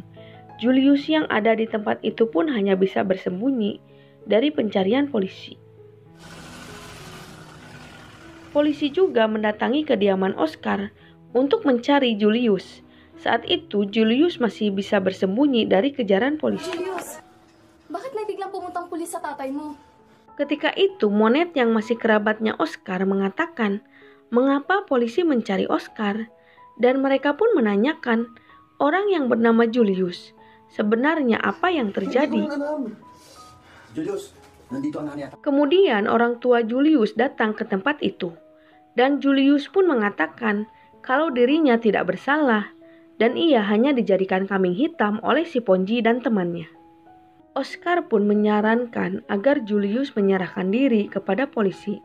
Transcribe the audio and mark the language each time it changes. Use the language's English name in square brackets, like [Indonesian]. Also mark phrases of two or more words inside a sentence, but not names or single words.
[Indonesian] Julius yang ada di tempat itu pun hanya bisa bersembunyi dari pencarian polisi. Polisi juga mendatangi kediaman Oscar untuk mencari Julius. Saat itu Julius masih bisa bersembunyi dari kejaran polisi. [Filipino] Julius, bakit may biglang pumuntang pulis sa tatay mo? [Indonesian] Ketika itu Monet yang masih kerabatnya Oscar mengatakan mengapa polisi mencari Oscar dan mereka pun menanyakan orang yang bernama Julius. Sebenarnya apa yang terjadi? [Filipino] Julius, nandito ang nanay. [Indonesian] Kemudian orang tua Julius datang ke tempat itu. Dan Julius pun mengatakan kalau dirinya tidak bersalah dan ia hanya dijadikan kambing hitam oleh si Ponji dan temannya. Oscar pun menyarankan agar Julius menyerahkan diri kepada polisi.